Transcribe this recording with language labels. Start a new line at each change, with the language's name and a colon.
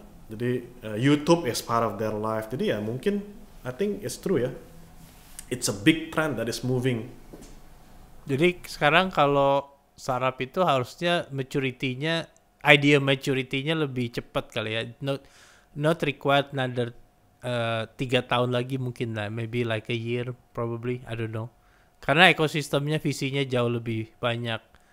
English: Jadi YouTube is part of their life.
Indonesian: Jadi ya mungkin
English: I think it's true ya. It's a big trend that is moving.
Indonesian: Jadi sekarang kalau startup itu harusnya idea maturity-nya lebih cepat kali ya.
English: Not required another 3
Indonesian: tahun lagi mungkin lah.
English: Maybe like a year probably, I don't know.
Indonesian: Karena ekosistemnya, visinya jauh lebih banyak.